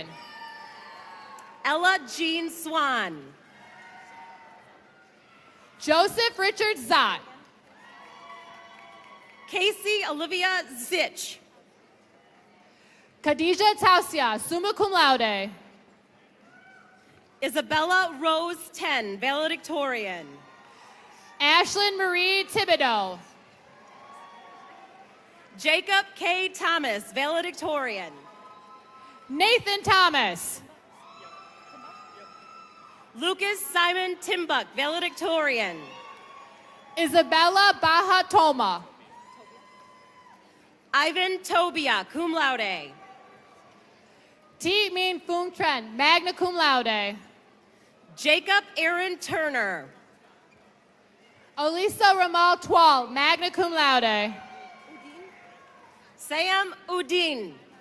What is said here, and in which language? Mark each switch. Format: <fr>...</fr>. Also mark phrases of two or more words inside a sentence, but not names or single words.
<en>Ella Jean Swan. Joseph Richard Zott. Casey Olivia Zich. Khadija Tausia,</en> <la>summa cum laude.</la> <en>Isabella Rose 10, valedictorian. Ashlyn Marie Thibodeau. Jacob K. Thomas, valedictorian. Nathan Thomas. Lucas Simon Timbuk, valedictorian. Isabella Baha Toma. Ivan Tobia,</en> <la>cum laude.</la> <en>T. Min Fung Tren,</en> <la>magna cum laude.</la> <en>Jacob Aaron Turner. Elisa Ramal Twal,</en> <la>magna cum laude.</la> <en>Sam Udin.</en>